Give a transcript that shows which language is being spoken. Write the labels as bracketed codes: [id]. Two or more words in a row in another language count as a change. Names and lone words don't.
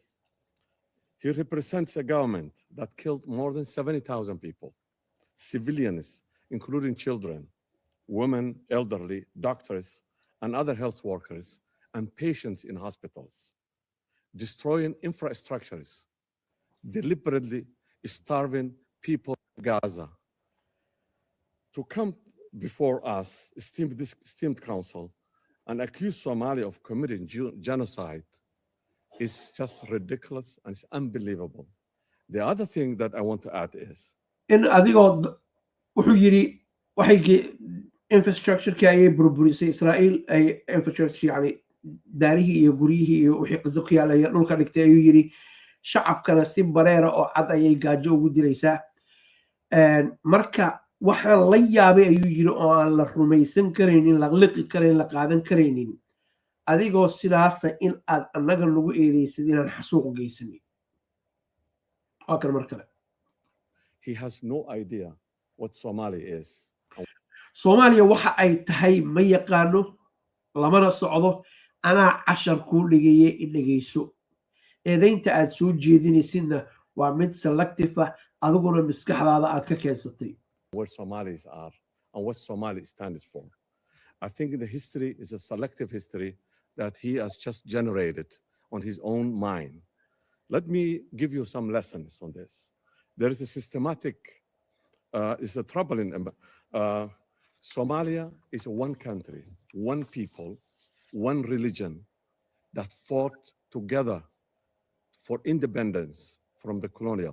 [en] He represents a government that killed more than 70,000 people, civilians, including children, women, elderly, doctors, and other health workers, and patients in hospitals, destroying infrastructures, deliberately starving people in Gaza. To come before us, esteemed council, and accuse Somalia of committing genocide is just ridiculous and it's unbelievable. The other thing that I want to add is [so] in adigoo wuxuu yiri waxay infrastructure-ka ay burburisay Israel ay infrastructure yani daarihii iyo guryihii iyo wixii qasab ku yaalay dhulka dhigtay ayuu yiri shacabkana si bareera oo cad ayay gaajo ugu dilaysaa marka waxaan la yaabay ayuu yiri oo aan la rumaysan karaynin la liqi karayn la qaadan karaynin adigoo sidaasa in aad annaga lagu eedeysid inaan xasuuq geysanay waa kan mar kale [en] He has no idea what Somali is. [so] Soomaaliya waxa ay tahay ma yaqaano lamana socdo anaa cashar kuu dhigaye in dhegeyso eedaynta aad soo jeedinaysidna waa mid selective ah adiguna maskaxdaada aad ka keensatay [en] Where Somalis are and what Somali stands for. I think the history is a selective history that he has just generated on his own mind. Let me give you some lessons on this. There is a systematic, it's a troubling, Somalia is one country, one people, one religion that fought together for independence from the colonial.